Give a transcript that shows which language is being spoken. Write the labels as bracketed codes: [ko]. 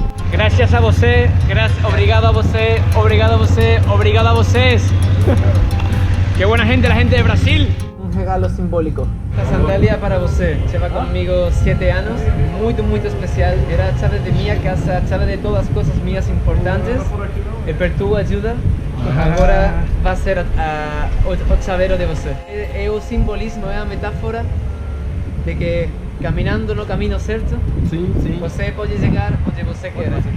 [pt] Gracias a você, obrigado a você, obrigado a você, obrigado a vocês. [es] ¡Qué buena gente, la gente de Brasil! Un regalo simbólico. La sandalia para você. Lleva conmigo 7 años, muy especial. [pt] Era a chave de minha casa, a chave de todas as coisas minhas importantes. E per tua ajuda, agora vai ser o chaveiro de você. É o simbolismo, é a metáfora de que caminhando no caminho certo, Sim. você pode chegar onde você quer.